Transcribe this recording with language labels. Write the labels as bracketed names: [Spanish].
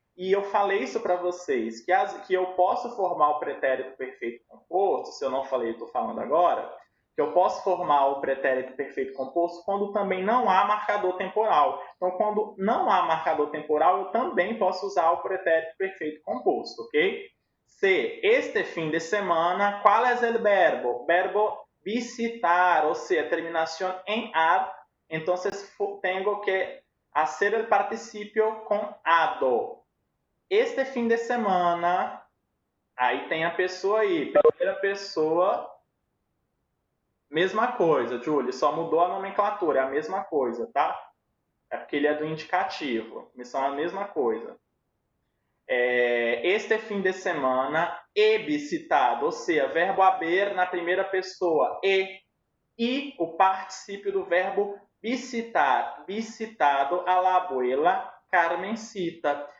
[Portuguese] E eu falei isso para vocês, que eu posso formar o pretérito perfeito composto, se eu não falei, estou falando agora, que eu posso formar o pretérito perfeito composto quando também não há marcador temporal. Então, quando não há marcador temporal, eu também posso usar o pretérito perfeito composto, ok? C. Este fim de semana, qual é o verbo? Verbo visitar, ou seja, [Spanish] terminación en ar, entonces tengo que hacer el participio con ado. [Portuguese] Este fim de semana, aí tem a pessoa aí, primeira pessoa, mesma coisa, Julie, só mudou a nomenclatura, é a mesma coisa, tá? É porque ele é do indicativo, são a mesma coisa. Este fim de semana, [Spanish] he visitado, [Portuguese] ou seja, verbo haber na primeira pessoa, e o particípio do verbo visitar, [Spanish] visitado a la abuela Carmencita.